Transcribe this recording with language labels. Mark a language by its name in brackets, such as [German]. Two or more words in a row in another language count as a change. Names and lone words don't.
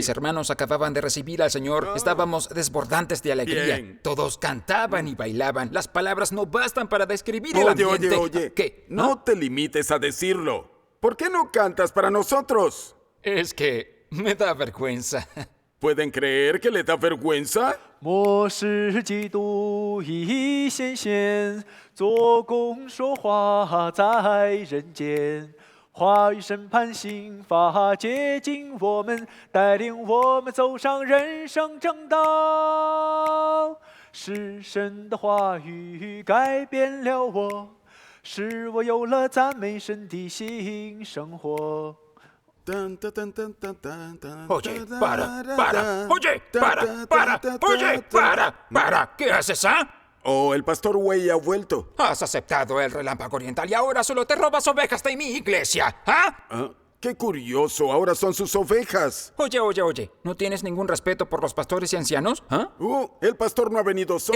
[Spanish] mis hermanos acababan de recibir al Señor, estábamos desbordantes de alegría. Bien. Todos cantaban y bailaban. Las palabras no bastan para describir el Oye, ambiente. oye. ¿Qué? No te limites a decirlo. ¿Por qué no cantas para nosotros? Es que me da vergüenza. ¿Pueden creer que le da vergüenza? [Chinese] 末世基督已显现，做工说话在人间，话语审判刑罚接近我们，带领我们走上人生正道。是神的话语改变了我，使我有了赞美神的新生活。 Tan, ta, tan, tan, tan, tan, tan, [Spanish] Oye, ta, para, ta, para, ta, oye, ta, para, ta, para, ta, ta, oye, ta. para. ¿Qué haces, ah? Oh, el pastor Wei ha vuelto. Has aceptado el relámpago oriental y ahora solo te robas ovejas de mi iglesia, ¿ah? Ah, qué curioso, ahora son sus ovejas. Oye, ¿no tienes ningún respeto por los pastores y ancianos? ¿Ah? El pastor no ha venido solo.